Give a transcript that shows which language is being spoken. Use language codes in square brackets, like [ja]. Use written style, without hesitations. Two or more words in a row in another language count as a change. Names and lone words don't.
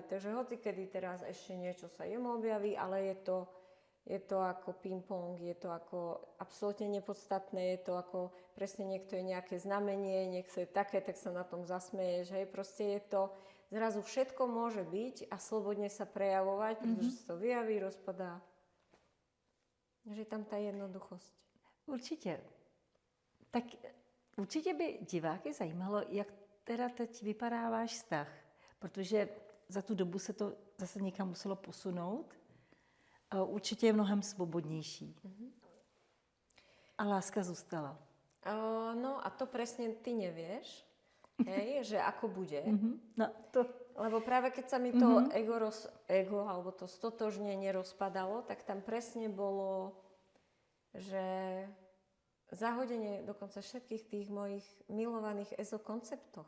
[sk] Takže hoci kedy teraz ešte niečo sa jemu objaví, ale je to ako ping-pong, je to ako absolútne nepodstatné, je to ako presne niekto je nejaké znamenie, niekto je také, tak sa na tom zasmeješ, hej, proste je to, zrazu všetko môže byť a slobodne sa prejavovať, pretože sa to vyjaví, rozpadá. Že je tam tá jednoduchosť. [cs] Určitě. Tak určitě by diváky zajímalo, jak teda teď vypadá váš vztah, protože za tu dobu se to zase někam muselo posunout. Určitě je mnohem svobodnější. A láska zůstala. [sk] No a to presne ty nevieš, hej, že ako bude. No, to... Lebo práve keď sa mi to ego alebo to stotožnenie rozpadalo, tak tam presne bolo, že zahodenie dokonca všetkých tých mojich milovaných ezokonceptoch.